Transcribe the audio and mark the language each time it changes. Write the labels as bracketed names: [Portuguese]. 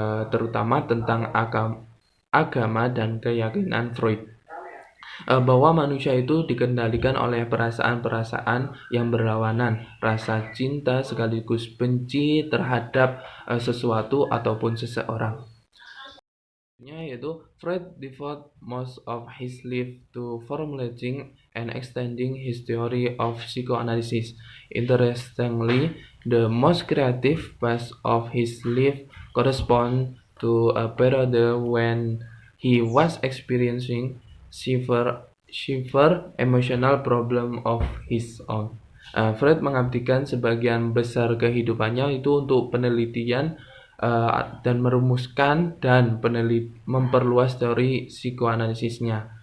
[Indonesian] terutama tentang agama dan keyakinan Freud, bahwa manusia itu dikendalikan oleh perasaan-perasaan yang berlawanan, rasa cinta sekaligus benci terhadap sesuatu ataupun seseorang. [English] Yaitu Freud devoted most of his life to formulating and extending his theory of psychoanalysis. Interestingly, the most creative phase of his life corresponds to a period when he was experiencing severe emotional problem of his own. [Indonesian] Freud mengabdikan sebagian besar kehidupannya itu untuk penelitian dan merumuskan dan memperluas teori psikoanalisisnya.